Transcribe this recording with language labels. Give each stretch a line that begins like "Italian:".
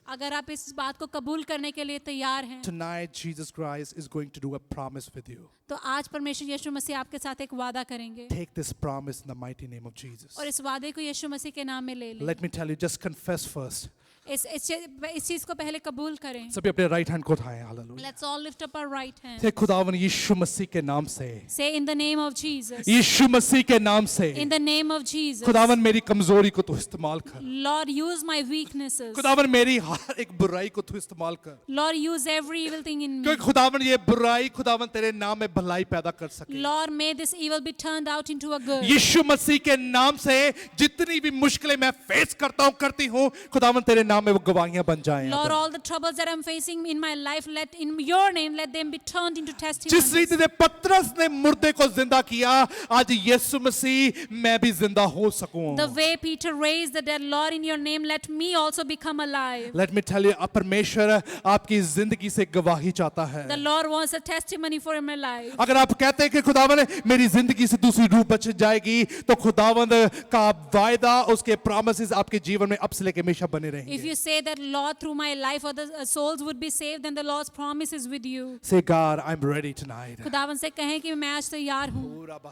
Hindi: अगर आप इस बात को कबूल करने के लिए तैयार हैं,
English: tonight Jesus Christ is going to do a promise with you.
Hindi: तो आज परमेश्वर यीशु मसीह आपके साथ एक वादा करेंगे.
English: Take this promise in the mighty name of Jesus.
Hindi: और इस वादे को यीशु मसीह के नाम में ले लें.
English: Let me tell you, just confess first.
Hindi: इस चीज को पहले कबूल करें. सभी अपने राइट हैंड को उठाएं. Hallelujah.
English: Let's all lift up our right hand.
Hindi: से खुदावन यीशु मसीह के नाम से,
English: Say in the name of Jesus.
Hindi: यीशु मसीह के नाम से,
English: In the name of Jesus.
Hindi: खुदावन मेरी कमजोरी को तू इस्तेमाल कर.
English: Lord, use my weaknesses.
Hindi: खुदावन मेरी हर एक बुराई को तू इस्तेमाल कर.
English: Lord, use every evil thing in me.
Hindi: क्योंकि खुदावन ये बुराई खुदावन तेरे नाम में भलाई पैदा कर सके.
English: Lord, may this evil be turned out into a good.
Hindi: यीशु मसीह के नाम से जितनी भी मुश्किलें मैं फेस करता हूँ करती हूँ, खुदावन तेरे नाम में वो गवाहियां बन जाएं.
English: Lord, all the troubles that I'm facing in my life, let in your name, let them be turned into testimonies.
Hindi: जिस रीति से पतरस ने मुर्दे को जिंदा किया, आज यीशु मसीह मैं भी जिंदा हो सकूं.
English: The way Peter raised the dead, Lord, in your name, let me also become alive. Let me tell you,
Hindi: परमेश्वर आपकी जिंदगी से गवाही चाहता है.
English: The Lord wants a testimony for my life.
Hindi: अगर आप कहते हैं कि खुदावन मेरी जिंदगी से दूसरी रूह बच जाएगी, तो खुदावन का वायदा, उसके प्रॉमिसेस आपके जीवन में अब से लेकर हमेशा बने
English: If
Hindi: रहेंगे.
English: you say that, Lord, through my life, other souls would be saved, then the Lord's promise is with you. Say, God, I'm ready tonight.
Hindi: खुदावन से कहें कि मैं आज तैयार हूँ.